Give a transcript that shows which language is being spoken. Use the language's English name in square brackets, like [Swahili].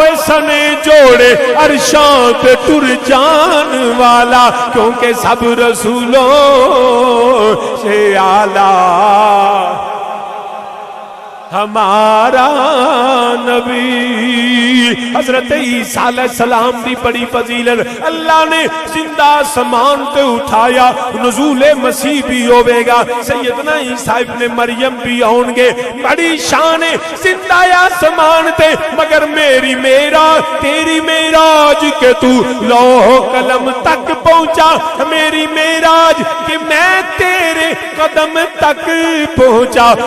[Punjabi] سنے جوڑے عرشاں پہ ٹر جان والا [Urdu] کیونکہ سب رسولوں سے اعلیٰ ہمارا نبی. [Punjabi] حضرت عیسیٰ علیہ السلام دی بڑی فضیلت اللہ نے زندہ آسمان تے اٹھایا. نزول مسیح بھی ہوے گا سیدنا عیسیٰ ابن مریم بھی آؤں گے. بڑی شان ہے زندہ آسمان تے [Urdu] مگر میری معراج تیری معراج کہ تو لوح قلم تک پہنچا. میری معراج کہ میں تیرے قدم تک پہنچا.